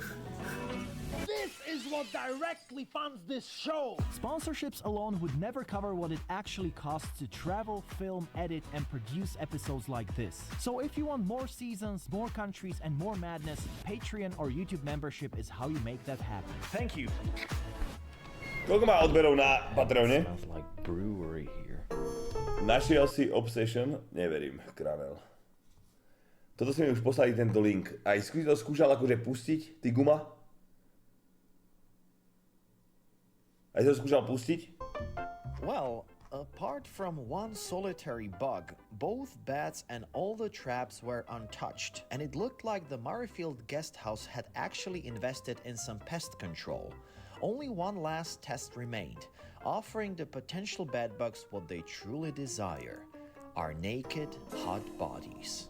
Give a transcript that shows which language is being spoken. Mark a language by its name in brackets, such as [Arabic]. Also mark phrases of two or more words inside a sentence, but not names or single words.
[English] This is what directly funds this show. Sponsorships alone would never cover what it actually costs to travel, film, edit, and produce episodes like this. So if you want more seasons, more countries, and more madness, Patreon or YouTube membership is how you make that happen. Thank you. [Slovak] Koľko má odberov na Patreone? [English] Sounds like brewery here. [Slovak] Našiel si Obsession? Neverím, krável. Toto si mi už poslali tento link. Aj si to skúšal akože pustiť, ty guma? Aj si to skúšal pustiť? [English] Well, apart from one solitary bug, both bats and all the traps were untouched, and it looked like the Murrayfield guest house had actually invested in some pest control. Only one last test remained, offering the potential bedbugs what they truly desire: our naked, hot bodies.